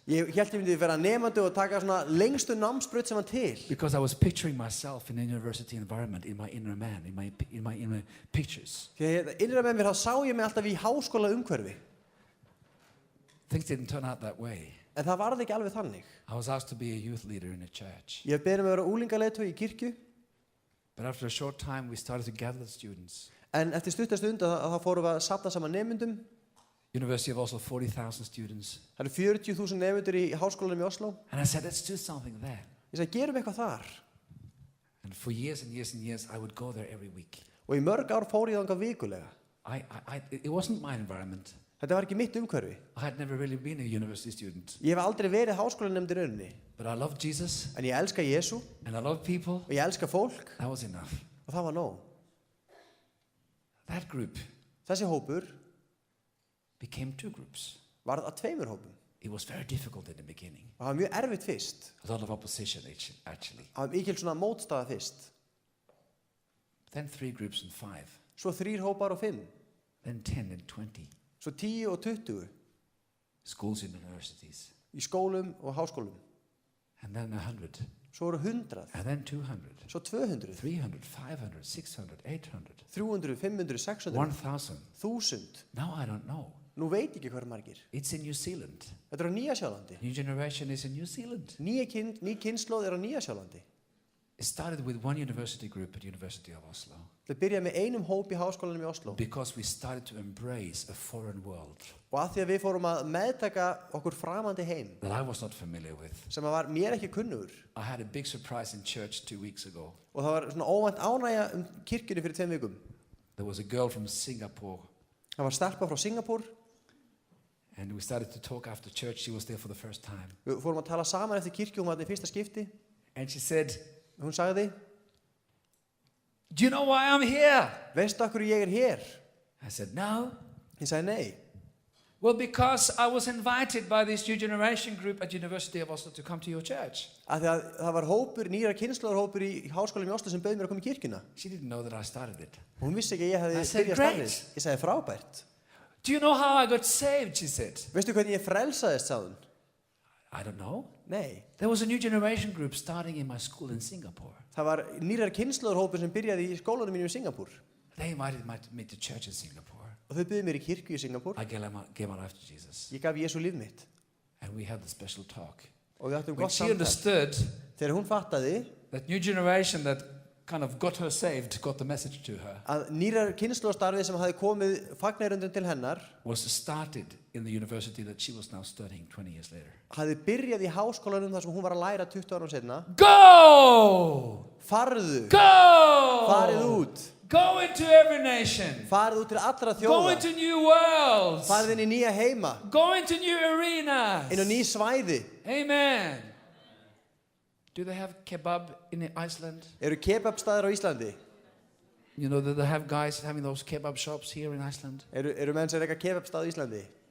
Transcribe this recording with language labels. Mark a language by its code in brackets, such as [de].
[is] Ég hélt ég myndi vera nemandi og taka svona lengstu námsbraut sem var til. [en] Because I was picturing myself in a university environment in my inner man, in my inner pictures. [is] Þegar innra með mér þá sá ég mig alltaf í háskóla umhverfi. [en] Things didn't turn out that way. [is] En það varð ekki alveg þannig. [en] I was asked to be a youth leader in a church. [is] Ég beðið mig að vera úlingaleiðtogi í kirkju. [en] But after a short time we started to gather the students. [is] En eftir stutta stund þá fórum við að safna saman nemendum. [en] University of Oslo, 40,000 students. [is] Það eru 40,000 nemendur í háskólanum í Oslo. [en] And I said, let's do something there. [is] Ég sagði, gerum eitthvað þar. [en] And for years and years and years, I would go there every week. [is] Og í mörg ár fór ég þangað vikulega. [en] It wasn't my environment. [is] Þetta var ekki mitt umhverfi. [en] I had never really been a university student. [is] Ég hef aldrei verið háskólanemnd í rauninni. [en] But I loved Jesus. [is] En ég elska Jesú. [en] And I loved people. [is] Og ég elska fólk. [en] That was enough. [is] Og það var nóg. [en] That group [is] Þessi hópur [en] became two groups. [is] Varð að tveimur hópum. [en] It was very difficult in the beginning. [is] Og það var mjög erfitt fyrst. [en] A lot of opposition actually. [is] Það var mikil svona mótstaða fyrst. [en] Then 3 groups and 5. [is] Svo 3 hópar og 5. [en] Then 10 and 20. [is] Svo 10 og 20. [en] Schools and universities. [is] Í skólum og háskólum. [en] And then 100. [is] Svo eru 100. [en] And then 200. [is] Svo 200. [en] 300, 500, 600, 800. [is] 300, 500, 600. [en] 1,000. [is] 1000. [en] Now I don't know. [is] Nú veit ekki hver margir. [en] It's in New Zealand. [is] Þetta er á Nýja-Sjálandi. [en] New generation is in New Zealand. [is] Ný kynslóð er á Nýja-Sjálandi. [en] It started with one university group at University of Oslo. [is] Það byrjaði með einum hóp í háskólanum í Oslo. [en] Because we started to embrace a foreign world. [is] Og að því að við fórum að meðtaka okkur framandi heim. [en] That I was not familiar with. [is] Sem var mér ekki kunnugur. [en] I had a big surprise in church 2 weeks ago. [is] Og það var svona óvænt ánægja kirkjunni fyrir 2 vikum. [en] There was a girl from Singapore. [is] Það var stelpa frá Singapúr. [en] And we started to talk after church. She was there for the first time. [is] Við fórum að tala saman eftir kirkju, hún var þarna í fyrsta skipti. [en] And she said, [is] hún sagði, [en] do you know why I'm here? [is] Veistu af hverju ég er hér? [en] I said, no. [is] Ég sagði nei. [en] Well, because I was invited by this new generation group at University of Oslo to come to your church. [is] Af því að það var hópur, nýra kynslóðarhópur í háskólanum í Oslo sem bauð mér að koma í kirkjuna. [en] She didn't know that I started it. [is] Hún vissi ekki að ég hefði byrjað starfið. Ég sagði frábært. [en] Do you know how I got saved? She said. [is] Veistu hvernig ég frelsaðist, sagði hún. [en] I don't know. [is] Nei. [en] There was a new generation group starting in my school in Singapore. [is] Það var nýrar kynslóðarhópur sem byrjaði í skólanum mínum í Singapúr. [en] They invited me to church in Singapore. [is] Og þau buðu mér í kirkju í Singapúr. [en] I gave my life to Jesus. [is] Ég gaf Jesú líf mitt. [en] And we had the special talk. [is] Og við áttum [en] When [is] gott [en] she [is] samtal. [en] understood [is] Þegar hún fattaði [en] that new generation that kind of got her saved, got the message to her, [is] að nýrar kynslóðarstarfið sem hafði komið fagnaröndum til hennar [en] was started in the university that she was now studying 20 years later. [is] hafði byrjað í háskólanum þar sem hún var að læra 20 árum seinna. [en] Go! [is] Farðu! [en] Go! [is] Farið út! [en] Go into every nation. [is] Farið út til allra [en] Go [is] þjóða. [en] into new worlds. [is] Farið inn í nýja heima. [en] Go into new arenas. [is] Inn á ný svæði. [en] Amen. Do they have kebab in Iceland? [is] Eru kebabstaðir á Íslandi? [en] You know that they have guys having those kebab shops here in Iceland? [is] Eru menn sem reka kebabstað á Íslandi?